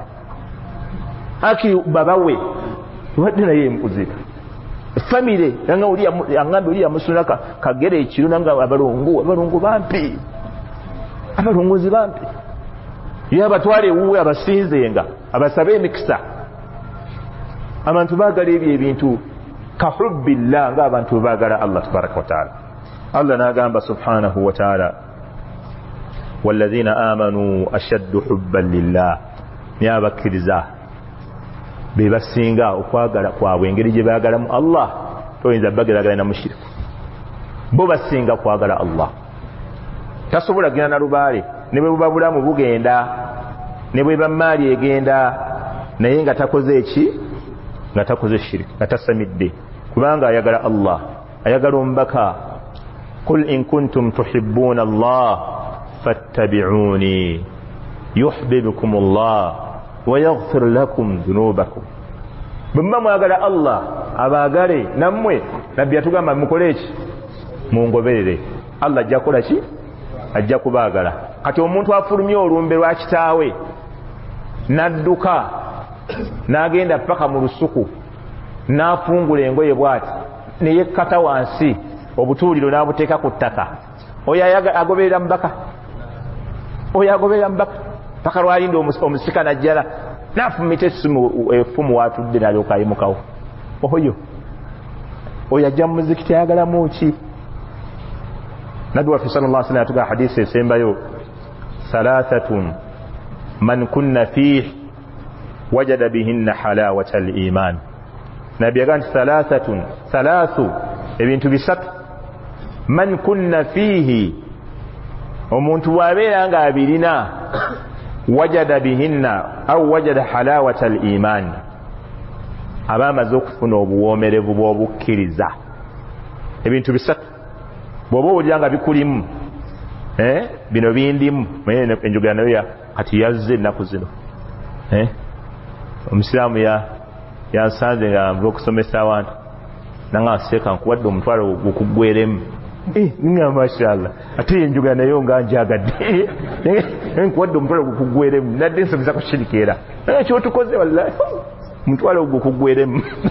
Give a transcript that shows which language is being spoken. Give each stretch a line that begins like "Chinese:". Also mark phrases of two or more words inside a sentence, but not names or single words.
Ganda: aki babawe wadde naye mu kuziika famire yanga oli aŋŋambye oli yamusula kagere ekiro nanga abalongo bampi abalongozi bampi ye abatwale ewuwe abasinzenga abasabe emikisa abantu baagala ebyo ebintu kahubbillah ng'abantu baagala Allah
Arabic: تبارك وتعالى.
Ganda: Allah n'agamba
Arabic: سبحانه وتعالى والذين آمنوا أشد حبا لله
Ganda: ne abakkiriza be basinga okwagala kwabwe engeri gye baagalamu Allah toyinza bageragala na mushiriku bo basinga kwagala Allah. Tasobola genda na lubaale ne bwe buba bulamu bugenda ne bwe bamaali egenda naye nga takoze eki nga takoze shiriki nga tasamidde kubanga ayagala Allah ayagala omubaka
Arabic: قل إن كنتم تحبون الله فاتبعوني يحببكم الله ويغفر لكم ذنوبكم.
Ganda: Bwe mwagala Allah abaagale nammwe nabbi yatugamba mukole eki mungoberere Allah ajja kukola ki ajja kubaagala. Kati omuntu afulumye olumbe lwa kitaawe n'adduka n'agenda paka mu lusuku n'afungula engoye bw'ati ne yekkata wansi obutuuliro n'abuteeka ku ttaka oyo agoberera mubaka oyo agoberera mubaka paka lwalinda omusika najjala n'afumita effumu watudde n'alyoka ayimukawo oyo ajja mu muzikiti ayagalamu ki. Nabbi waffe
Arabic: صلى الله عليه وسلم
Ganda: atuga hadisi esembayo
Arabic: ثلاث من كن فيه وجد بهن حلاوة الإيمان.
Ganda: Nabbi yaganti thalathu ebintu bisatu
Arabic: من كن فيه
Ganda: omuntu bw'abeera nga abirina
Arabic: وجد بهن أو وجد حلاوة الإيمان
Ganda: aba amaze okufuna obuwoomerevu bw'obukkiriza. Ebintu bisatu bw'oba owulira nga bikulimu bino bindimu enjogera nayo kati yazze ennaku zino omusiraamu yansanze nga nva okusomesa abantu nanga nseeka nkuwadde omutwalo gukuggweremu nga mashallah ate enjogera nayo nga njagadde nkuwadde omutwalo gukuggweremu nadde nsomesa ku shirikeera kyotukoze wallahi omutwalo gukuggweremu